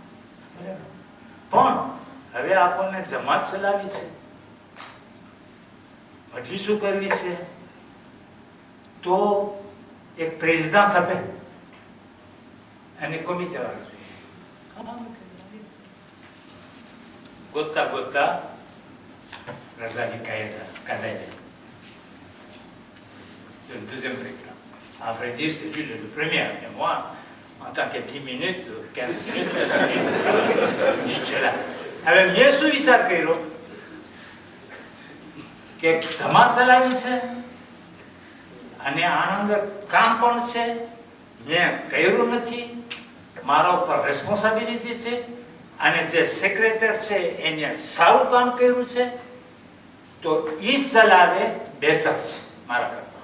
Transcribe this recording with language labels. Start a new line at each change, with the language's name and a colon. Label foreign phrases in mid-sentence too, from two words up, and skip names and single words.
Gujarati: પણ હવે આપણને જમાત ચલાવી છે, મજલિસો કરવી છે, તો એક પ્રેઝિડન્ટ ખપે અને કોમિટી વાળો જોઈએ. ગોતતા ગોતતા રજાની કાઢાઈ.
French: C'est le deuxième président. À vrai dire, c'est lui le premier. Et moi, en tant que 10 minutes, 15 minutes, j'étais là.
Gujarati: હવે મેં શું વિચાર કર્યો કે જમાત ચલાવી છે અને આના અંદર કામ પણ છે, મેં કર્યું નથી, મારા ઉપર રેસ્પોન્સિબિલિટી છે અને જે સેક્રેટરી છે એને સારું કામ કર્યું છે, તો એ ચલાવે બહેતર છે મારા કરતા.